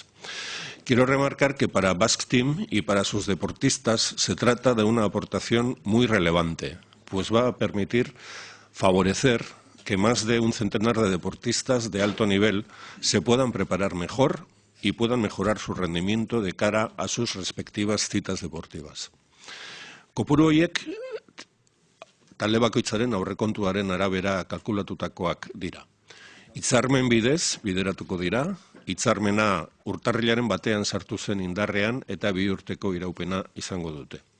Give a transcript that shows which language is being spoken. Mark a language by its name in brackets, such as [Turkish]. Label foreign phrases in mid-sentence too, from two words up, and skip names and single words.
[Spanish] Quiero remarcar que para Basque Team y para sus deportistas se trata de una aportación muy relevante, pues va a permitir favorecer que más de un centenar de deportistas de alto nivel se puedan preparar mejor y puedan mejorar su rendimiento de cara a sus respectivas citas deportivas. [Basque] Kopuru horiek talde bakoitzaren aurrekontuaren arabera kalkulatutakoak dira. Hitzarmen bidez bideratuko dira, hitzarmena urtarrilaren batean sartu zen indarrean eta 2 urteko iraupena izango dute.